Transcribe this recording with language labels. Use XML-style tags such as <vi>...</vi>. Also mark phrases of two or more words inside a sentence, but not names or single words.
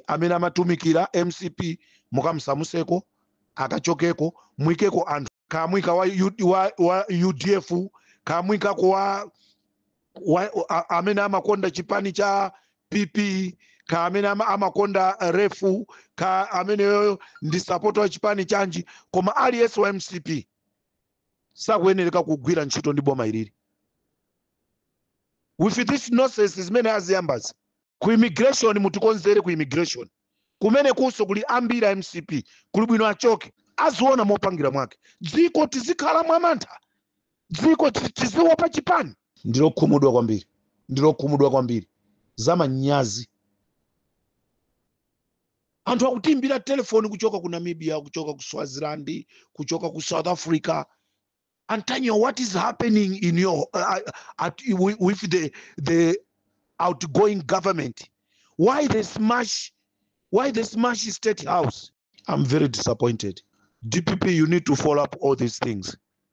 <ny>amene amatumikira MCP mukamsamuseko akachokeko mwikeko anthu kamwika wa UDF kamwika kwa amene amakonda chipani cha PP, ka amene amakonda refu, ka amene ndi support wa chipani chanji, koma aliyense wa MCP sakuyenereka kugwira ntchito ndi boma ilili.</ny> <en>With this nonsense</en> <ny>zimene aziyambazi ku immigration, mutikonzere ku immigration kumene kuso kuli ambira MCP kuli bwino achoke. aziona mopangira mwake, dziko tizikhala mwamantha, dziko tiziopa chipani. Ndilokhumudwa kwambiri zamanyazi. Anthu akutimbira telefoni kuchoka ku Namibia, kuchoka ku Swaziland, kuchoka ku South Africa.</ny> <en>Antonio, what is happening in your with the outgoing government? Why they smash State House? I'm very disappointed. DPP, you need to follow up all these things.</en>